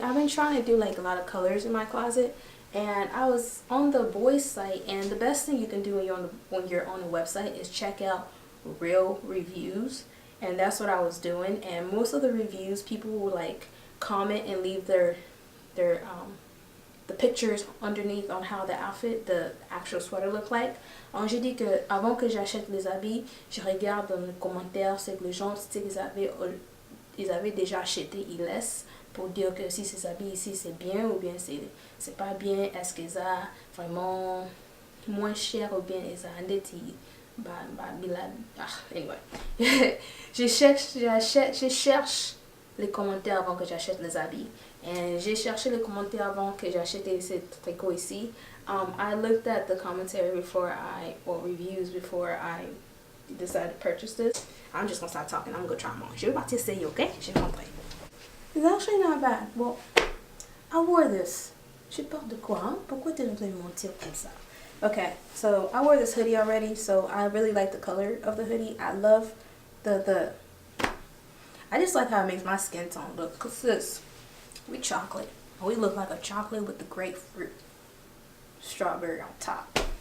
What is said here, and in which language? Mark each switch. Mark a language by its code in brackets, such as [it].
[en] I've been trying to do like a lot of colors in my closet, and I was on the boys site, and the best thing you can do when you're on the website is check out real reviews, and that's what I was doing. And most of the reviews, people will like comment and leave their the pictures underneath on how the outfit, the actual sweater look like. [fr] Alors j'ai dit que avant que j'achète les habits, je regarde dans les commentaires ce que les gens, si ils avaient déjà acheté, ils laissent pour dire que si ces habits ici c'est bien ou bien c'est pas bien, est-ce que ça vraiment moins cher ou bien ils ont des anyway. je cherche les commentaires avant que j'achète les habits. And j'ai cherché les commentaires avant que j'achète ces tricots ici. [en] I looked at the commentary reviews before I decided to purchase this. I'm just gonna stop talking. I'm gonna try them on. [fr] Je vais partir essayer, okay? Je vais montrer. [en] It's actually not bad. Well, I wore this. [fr] Je parle de quoi, hein? Pourquoi tu veux mentir comme ça? [en] Okay, so I wore this hoodie already, so I really like the color of the hoodie. I love I just like how it makes my skin tone look. Cause this, we chocolate. We look like a chocolate with the grapefruit, strawberry on top.